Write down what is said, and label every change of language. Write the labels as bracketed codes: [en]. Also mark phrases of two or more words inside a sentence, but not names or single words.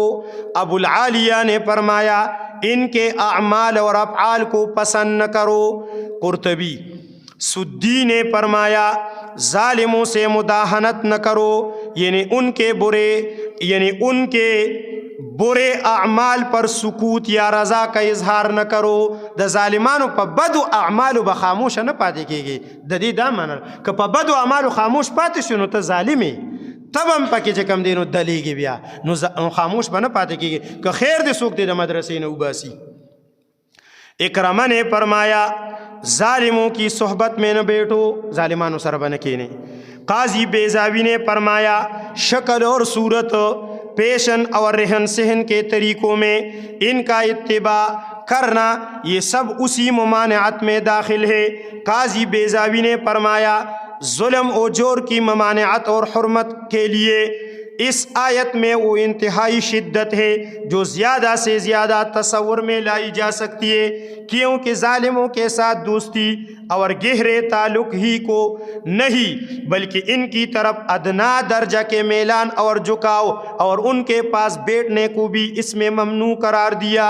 [ur] ابو العالیہ نے فرمایا ان کے اعمال اور افعال کو پسند نہ کرو. قرطبی سدی نے فرمایا ظالموں سے مداہنت نہ کرو، یعنی ان کے برے اعمال پر سکوت یا رضا کا اظہار نہ کرو. [ps] د ظالمانو په بدو اعمالو به خاموش نه پاتې کېږي. د دې دا معنی که په بدو اعمالو خاموش پاتې شو نو ته ظالم یې، تب هم پکې چې کم دی نو دلیږي بیا نو خاموش به نه پاتې کېږي. که خیر دې څوک دې د مدرسې نه وباسي. [ur] اکرمہ نے فرمایا ظالموں کی صحبت میں نہ بیٹھو، [ps] ظالمانو سره به نه کېنئ. [ur] قاضی بیضاوی نے فرمایا شکل اور صورت، پیشن اور رہن سہن کے طریقوں میں ان کا اتباع کرنا یہ سب اسی ممانعت میں داخل ہے. قاضی بیضاوی نے فرمایا ظلم و جور کی ممانعت اور حرمت کے لیے اس آیت میں وہ انتہائی شدت ہے جو زیادہ سے زیادہ تصور میں لائی جا سکتی ہے، کیونکہ ظالموں کے ساتھ دوستی اور گہرے تعلق ہی کو نہیں بلکہ ان کی طرف ادنا درجہ کے میلان اور جھکاؤ اور ان کے پاس بیٹھنے کو بھی اس میں ممنوع قرار دیا.